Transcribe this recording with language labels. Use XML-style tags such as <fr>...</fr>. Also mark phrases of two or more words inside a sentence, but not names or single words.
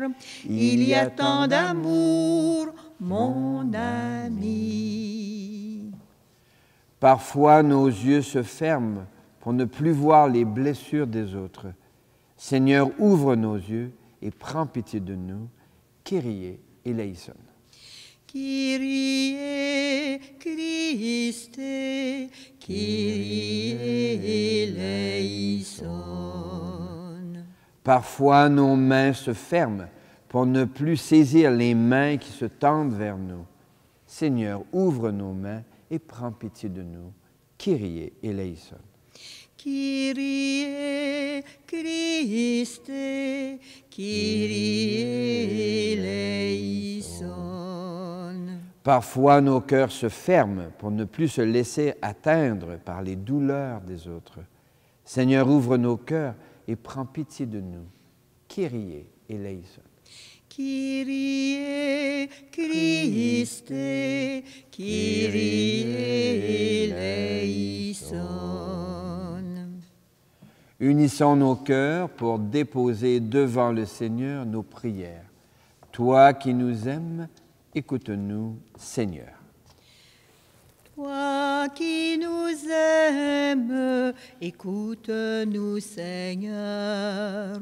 <fr>Il y a tant d'amour, mon ami. Parfois, nos yeux se ferment pour ne plus voir les blessures des autres. Seigneur, ouvre nos yeux et prends pitié de nous.</fr> <el>Κύριε ελέησον. Κύριε Χριστέ, Κύριε ελέησον.</el> <fr>Parfois, nos mains se ferment pour ne plus saisir les mains qui se tendent vers nous. Seigneur, ouvre nos mains et prends pitié de nous.</fr> <el>Κύριε ελέησον. Κύριε Χριστέ, Κύριε ελέησον.</el> <fr>Parfois, nos cœurs se ferment pour ne plus se laisser atteindre par les douleurs des autres. Seigneur, ouvre nos cœurs et prends pitié de nous.</fr> <el>Κύριε ελέησον. Κύριε Χριστέ, Κύριε ελέησον.</el> <fr>Unissons nos cœurs pour déposer devant le Seigneur nos prières. Toi qui nous aimes, écoute-nous, Seigneur. Toi qui nous aimes, écoute-nous, Seigneur.</fr>